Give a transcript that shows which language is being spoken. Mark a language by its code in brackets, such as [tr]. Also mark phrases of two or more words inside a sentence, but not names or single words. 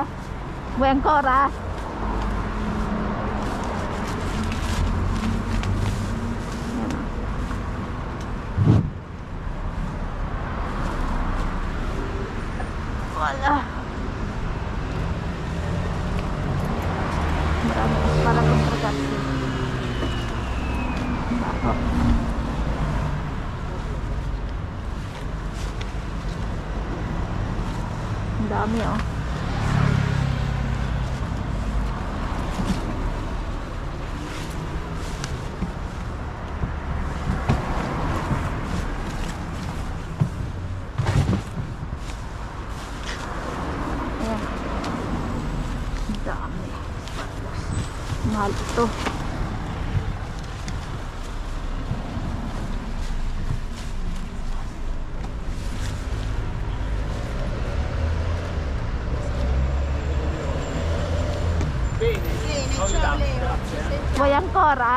[it] Vuoi ancora? Voilà. Bravo, sparato ragazzi. Bravo. [tl] Ang dami oh. Ayan. Ang dami. Mahal ito. [it] Bene, ciao Leo. Vuoi ancora?